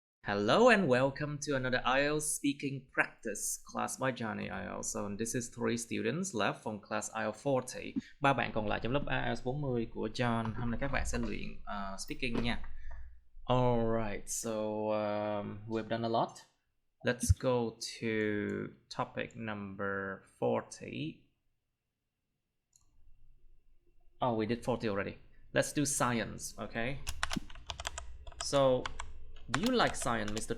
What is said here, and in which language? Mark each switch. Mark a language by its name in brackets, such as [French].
[English] Hello and welcome to another IELTS speaking practice class by Johnny IELTS. So this is 3 students left from class IELTS 40. [Vietnamese] 3 bạn còn lại trong lớp IELTS 40 của John. Hôm nay các bạn sẽ luyện speaking nha. [English] Alright, so we've done a lot. Let's go to topic number 40. Oh, we did 40 already. Let's do science, okay? So, do you like science, Mr.